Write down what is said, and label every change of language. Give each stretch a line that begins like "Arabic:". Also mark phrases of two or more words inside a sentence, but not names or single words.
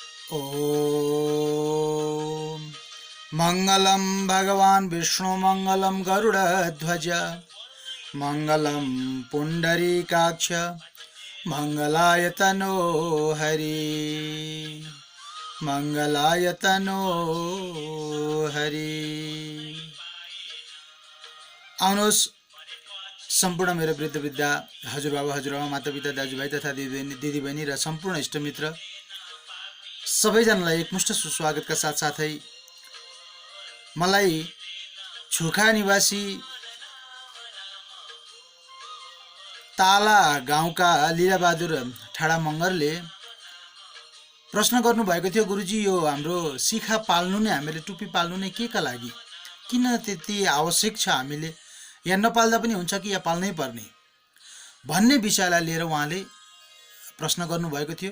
Sanskrit: ओम मंगलम भगवान विष्णु मंगलम गरुड़ध्वज मंगलम पुंडरीकाक्ष मंगलाय तनो हरि मंगलाय तनो हरि।
Nepali: आउनुहोस् सम्पूर्ण मेरो वृद्ध वृद्धा हजुरबाबा हजुरआमा मातापिता दाजुभाइ तथा दिदीबहिनी र सम्पूर्ण इष्टमित्र सबैजनालाई एकमुष्ट सुस्वागतका साथसाथै मलाई छुखा निवासी ताला गाउँका लीलाबहादुर ठाडा मँगरले प्रश्न गर्नुभएको थियो, गुरुजी यो हाम्रो शिखा पाल्नु नै, हामीले टुप्पी पाल्नु नै के का लागि, किन त्यति आवश्यक छ, हामीले या नपाल्दा पनि हुन्छ कि या पाल्नै पर्ने भन्ने विषयलाई लिएर उहाँले प्रश्न गर्नुभएको थियो।